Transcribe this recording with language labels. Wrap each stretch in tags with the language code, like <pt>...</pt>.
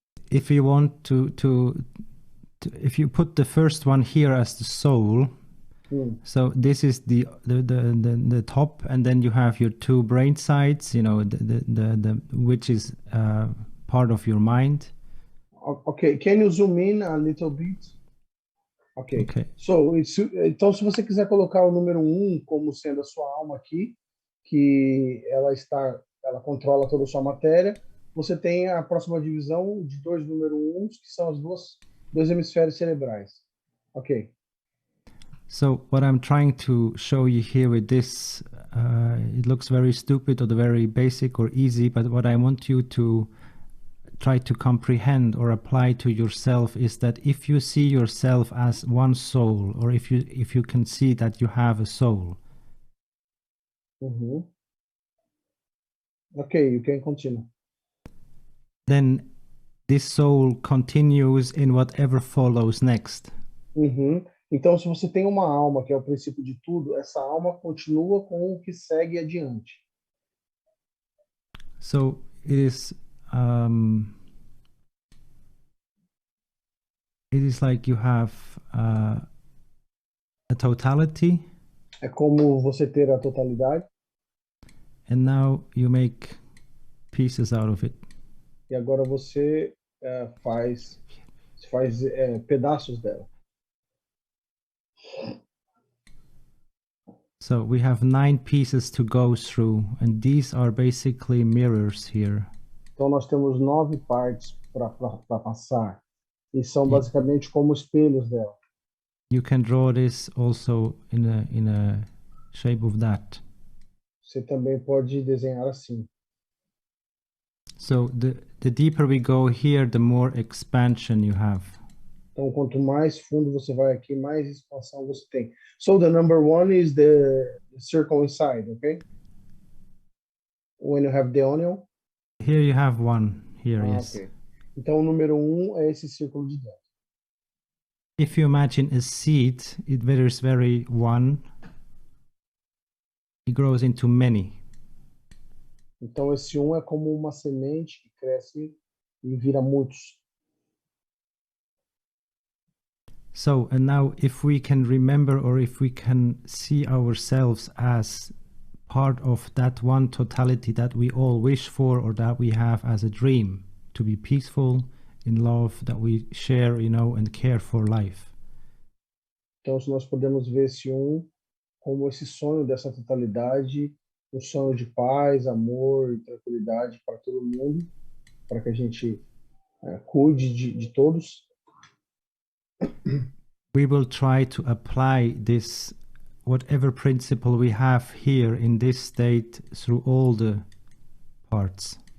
<en>If you want to if you put the first one here as the soul, so this is the top, and then you have your two brain sides, you know, the which is part of your mind. Okay, can you zoom in a little bit? Okay.</en> <pt>So, então, se você quiser colocar o número 1 como sendo a sua alma aqui, que ela controla toda a sua matéria, você tem a próxima divisão de dois número 1, que são as dois hemisférios cerebrais. Ok.</pt> <en>So what I'm trying to show you here with this, it looks very stupid or very basic or easy, but what I want you to try to comprehend or apply to yourself is that if you see yourself as one soul, or if you can see that you have a soul. Okay, you can continue. Then this soul continues in whatever follows next.</en> <pt>Então, se você tem uma alma que é o princípio de tudo, essa alma continua com o que segue adiante.</pt> <en>So it is like you have a totality.</en> <pt>É como você ter a totalidade.</pt> <en>And now you make pieces out of it.</en> <pt>E agora você faz pedaços dela.</pt> <en>So we have 9 pieces to go through, and these are basically mirrors here.</en> <pt>Então nós temos 9 partes para passar. E são</pt> <en>Yeah.</en> <pt>basicamente como espelhos dela.</pt> <en>You can draw this also in a shape of that.</en> <pt>Você também pode desenhar assim.</pt> <en>So the deeper we go here, the more expansion you have.</en> <pt>Então, quanto mais fundo você vai aqui, mais expansão você tem.</pt> <en>So the number 1 is the circle inside, okay? When you have the onion. Here you have one. Here, yes. Okay.</en> <pt>Então, o número 1 é esse círculo de dentro.</pt> <en>If you imagine a seed, there is very one. It grows into many.</en> <pt>Então, esse 1 é como uma semente que cresce e vira muitos.</pt> <en>So, and now if we can remember, or if we can see ourselves as part of that one totality that we all wish for, or that we have as a dream, to be peaceful, in love, that we share, and care for life.</en> <pt>Então, se nós podemos ver esse 1 como esse sonho dessa totalidade, um sonho de paz, amor e tranquilidade para todo mundo, para que a gente cuide de todos.</pt> <en>We will try to apply this, whatever principle we have here in this state, through all the parts.</en>